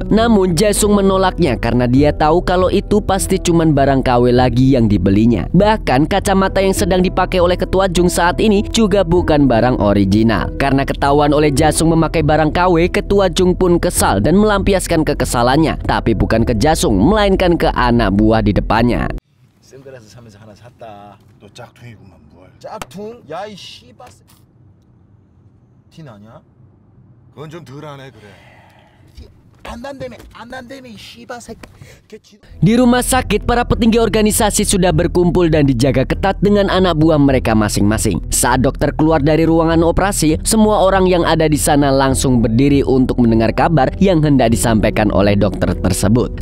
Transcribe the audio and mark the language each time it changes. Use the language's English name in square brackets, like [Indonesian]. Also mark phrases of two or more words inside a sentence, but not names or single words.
[Indonesian] Namun Jasung menolaknya karena dia tahu kalau itu pasti cuman barang KW lagi yang dibelinya. Bahkan kacamata yang sedang dipakai oleh Ketua Jung saat ini juga bukan barang original. Karena ketahuan oleh Jasung memakai barang KW, Ketua Jung pun kesal dan melampiaskan kekesalannya. Tapi bukan ke Jasung, melainkan ke anak buah di depannya. [Korean] 샌드라스 사면서 하나 샀다. 너 짝퉁이구만 뭘. 짝퉁? 야 이 씨발. 티 나냐? 그건 좀 덜하네 그래. [Indonesian] Di rumah sakit, para petinggi organisasi sudah berkumpul dan dijaga ketat dengan anak buah mereka masing-masing. Saat dokter keluar dari ruangan operasi, semua orang yang ada di sana langsung berdiri untuk mendengar kabar yang hendak disampaikan oleh dokter tersebut.